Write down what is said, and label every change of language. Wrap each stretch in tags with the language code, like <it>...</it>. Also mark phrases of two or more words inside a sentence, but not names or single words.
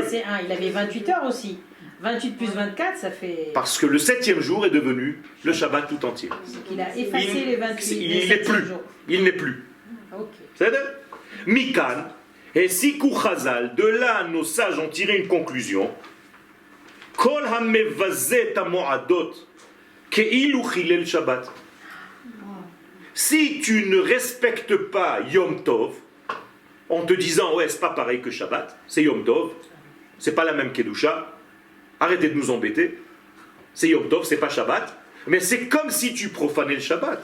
<fr>passé un, il avait 28 heures aussi. 28 plus 24, ça fait... Parce que le 7e jour est devenu le Shabbat tout entier. Donc il a effacé les 28 Il n'est plus. jours. Il n'est plus. Ok. C'est ça?</fr> <he>מכאן הסיקו חז"ל,</he> <fr>de là nos sages ont tiré une conclusion.</fr> <he>כל המבזה את המועדות כאילו חילל שבת.</he> <fr>Si tu ne respectes pas Yom Tov, en te disant ouais c'est pas pareil que Shabbat, c'est Yom Tov, c'est pas la même Kedusha, arrêtez de nous embêter, c'est Yom Tov, c'est pas Shabbat, mais c'est comme si tu profanais le Shabbat.</fr>